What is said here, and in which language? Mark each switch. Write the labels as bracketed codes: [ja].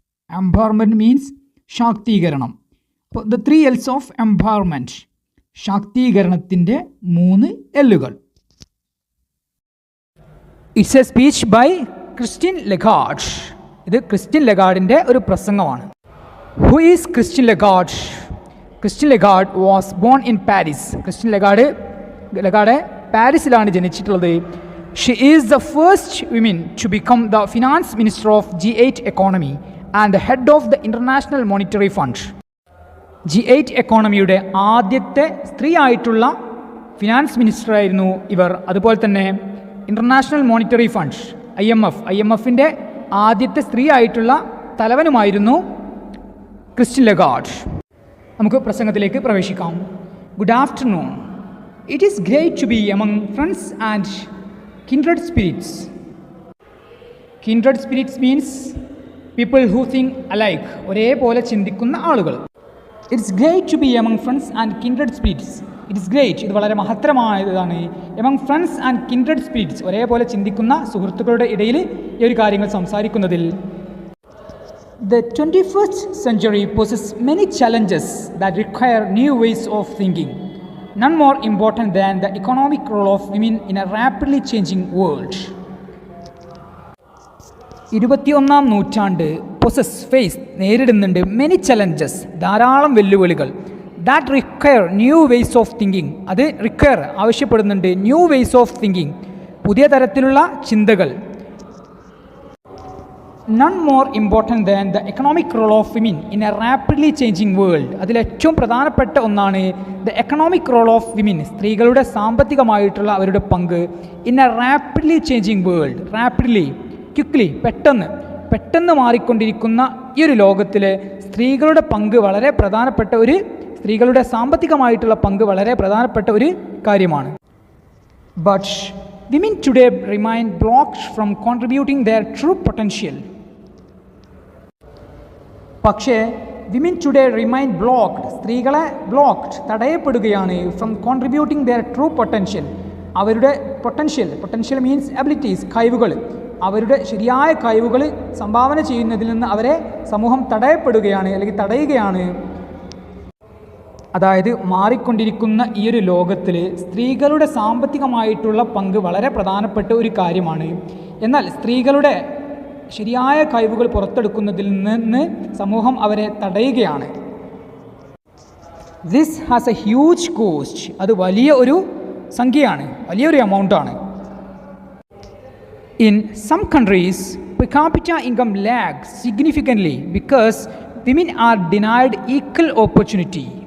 [en] Empowerment means ശാക്തീകരണം. അപ്പോൾ the three Ls of empowerment, [ml] ശാക്തീകരണത്തിൻ്റെ 3 എല്ലുകൾ. [en] It's a speech by Christine Lagarde. [ml] ഇത് Christine ലഗാർഡിൻ്റെ ഒരു പ്രസംഗമാണ്. [en] Who is Christine Lagarde? Christine Lagarde was born in Paris. [ml] Christine Lagarde പാരീസിലാണ് ജനിച്ചിട്ടുള്ളത്. [en] She is the first woman to become the finance minister of G8 economy and the head of the International Monetary Fund. [ml] G8 എക്കോണമിയുടെ ആദ്യത്തെ സ്ത്രീ ആയിട്ടുള്ള finance minister ആയിരുന്നു ഇവർ. അതുപോലെ തന്നെ international monetary fund IMF-ൻ്റെ ആദ്യത്തെ സ്ത്രീ ആയിട്ടുള്ള തലവനുമായിരുന്നു ക്രിസ്റ്റീൻ ലഗാർഡ്. നമുക്ക് പ്രസംഗത്തിലേക്ക് പ്രവേശിക്കാം. [en] Good afternoon. It is great to be among friends and kindred spirits. Kindred spirits means people who think alike, [ml] ഒരേപോലെ ചിന്തിക്കുന്ന ആളുകൾ. [en] It's great to be among friends and kindred spirits. It's great, [ml] ഇത് വളരെ മഹത്തരമായതാണ്. [en] among friends and kindred spirits, [ml] ഒരേപോലെ ചിന്തിക്കുന്ന സുഹൃത്തുക്കളുടെ ഇടയിൽ ഈ ഒരു കാര്യങ്ങൾ സംസാരിക്കുന്നതിൽ. [en] The 21st century poses many challenges that require new ways of thinking, none more important than the economic role of women in a rapidly changing world. [ml] 21ാം നൂറ്റാണ്ട് നേരിടുന്നുണ്ട് [en] many challenges, [ml] ധാരാളം വെല്ലുവിളികൾ. [en] That require new ways of thinking, [ml] അത് ആവശ്യപ്പെടുന്നുണ്ട് [en] new ways of thinking, [ml] പുതിയ തരത്തിലുള്ള ചിന്തകൾ. [en] None more important than the economic role of women in a rapidly changing world. [ml] അതിലേറ്റവും പ്രധാനപ്പെട്ട ഒന്നാണ് [en] the economic role of women, [ml] സ്ത്രീകളുടെ സാമ്പത്തികമായിട്ടുള്ള അവരുടെ പങ്ക് [en] in a rapidly changing world. rapidly, quickly, [ml] പെട്ടെന്ന് മാറിക്കൊണ്ടിരിക്കുന്ന ഈ ഒരു ലോകത്തിൽ സ്ത്രീകളുടെ പങ്ക് വളരെ പ്രധാനപ്പെട്ട സ്ത്രീകളുടെ സാമ്പത്തികമായിട്ടുള്ള പങ്ക് വളരെ പ്രധാനപ്പെട്ട ഒരു കാര്യമാണ്. [en] But women today remain blocked from contributing their true potential. പക്ഷേ women today remain blocked, [ml] സ്ത്രീകളെ തടയപ്പെടുകയാണ് [en] from contributing their true potential, അവരുടെ potential means abilities, കഴിവുകൾ, [ml] അവരുടെ ശരിയായ കഴിവുകൾ സംഭാവന ചെയ്യുന്നതിൽ നിന്ന് അവരെ സമൂഹം തടയപ്പെടുകയാണ് അല്ലെങ്കിൽ തടയുകയാണ്. അതായത് മാറിക്കൊണ്ടിരിക്കുന്ന ഈ ഒരു ലോകത്തിൽ സ്ത്രീകളുടെ സാമ്പത്തികമായിട്ടുള്ള പങ്ക് വളരെ പ്രധാനപ്പെട്ട ഒരു കാര്യമാണ്. എന്നാൽ സ്ത്രീകളുടെ ശരിയായ കഴിവുകൾ പുറത്തെടുക്കുന്നതിൽ നിന്ന് സമൂഹം അവരെ തടയുകയാണ്. [en] This has a huge cost. [ml] അത് വലിയ ഒരു സംഖ്യയാണ്, വലിയൊരു എമൗണ്ടാണ്. [en] In some countries, per capita income lags significantly because women are denied equal opportunity.